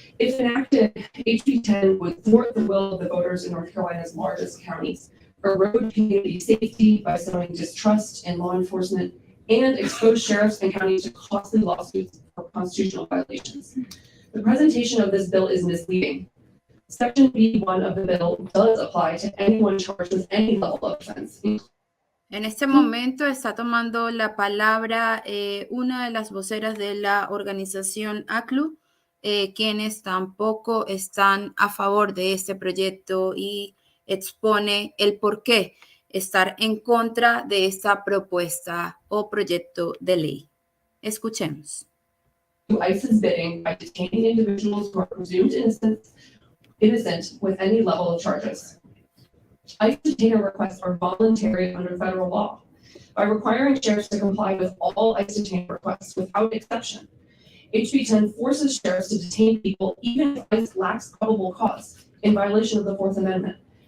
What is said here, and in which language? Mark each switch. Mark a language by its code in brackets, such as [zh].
[en] If enacted, HB 10 would thwart the will of the voters in North Carolina's largest counties, erode community safety by sowing distrust in law enforcement, and expose sheriffs and counties to costly lawsuits for constitutional violations. The presentation of this bill is misleading. Section B1 of the bill does apply to anyone charged with any level of offense. [es] En este momento está tomando la palabra una de las voceras de la organización ACLU, quienes tampoco están a favor de este proyecto, y expone el por qué estar en contra de esta propuesta o proyecto de ley. Escuchemos. [en] ICE's bidding by detaining individuals who are presumed innocent with any level of charges. ICE detainer requests are voluntary under federal law. By requiring sheriffs to comply with all ICE detainer requests without exception, HB 10 forces sheriffs to detain people even if ICE lacks probable cause, in violation of the Fourth Amendment.